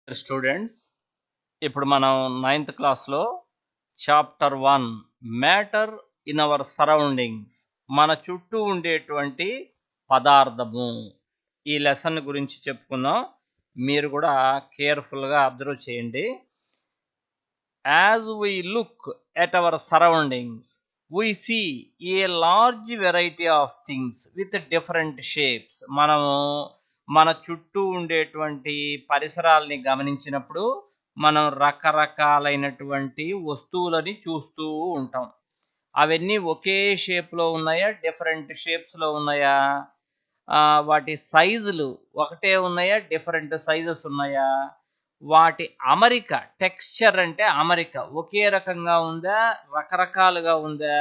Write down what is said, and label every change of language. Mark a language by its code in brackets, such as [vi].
[te] Students, ఇప్పుడు మనం 9th క్లాస్లో chapter 1 matter in our surroundings, మన చుట్టూ ఉండేటువంటి పదార్థము, ఈ లెసన్ గురించి చెప్పుకుందాం. మీరు కూడా కేర్ఫుల్గా అబ్జర్వ్ చేయండి. [en] As we look at our surroundings we see a large variety of things with different shapes. [te] మనము మన చుట్టూ ఉండేటువంటి పరిసరాల్ని గమనించినప్పుడు మనం రకరకాలైనటువంటి వస్తువులని చూస్తూ ఉంటాం. అవన్నీ ఒకే షేప్లో ఉన్నాయా, డిఫరెంట్ షేప్స్లో ఉన్నాయా, వాటి సైజులు ఒకటే ఉన్నాయా, డిఫరెంట్ సైజెస్ ఉన్నాయా, వాటి అమరిక, టెక్స్చర్ అంటే అమరిక ఒకే రకంగా ఉందా, రకరకాలుగా ఉందా.